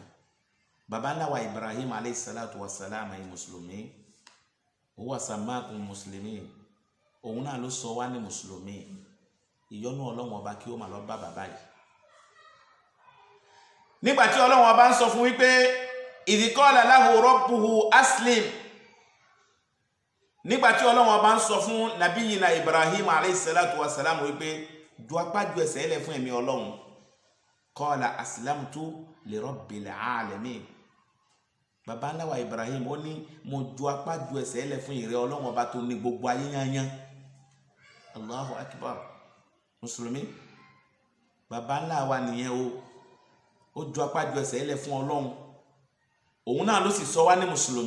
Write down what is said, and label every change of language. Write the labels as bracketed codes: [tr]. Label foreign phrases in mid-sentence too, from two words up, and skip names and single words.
[yo] Baba ńlá wa Ibrahim [ar] alayhi salatu wa salam, [yo] ẹ̀yin mùsùlùmí, [ar] huwa sammakum muslimin, [yo] òun náà ló sọ wá ní mùsùlùmí. Ìyọ́nú Ọlọ́run ọba kí ó máa lọ bá bàbá yìí. Nígbàtí Ọlọ́run ọba ń sọ fún wípé [ar] idh qala lahu rabbuhu aslim, [yo] nígbàtí Ọlọ́run ọba ń sọ fún nabiyina Ibrahim [ar] alayhi salatu wa salam [yo] wípé ju apá ju ẹsẹ̀ lẹ̀ fún ẹ̀mí Ọlọ́run, [ar] qala aslamtu li rabbil alamin. [yo] Baba ńlá wa Ibrahim ó ní mo ju apá ju ẹsẹ̀ lẹ̀ fún ìrẹ́ Ọlọ́run ọba tó ní gbogbo ayé yányán. [ar] Allahu akbar. [yo] Mùsùlùmí, baba ńlá wa nìyẹn o. Ó ju apá ju ẹsẹ̀ lẹ̀ fún Ọlọ́run. Òun náà ló sì sọ wá ní mùsùlùmí.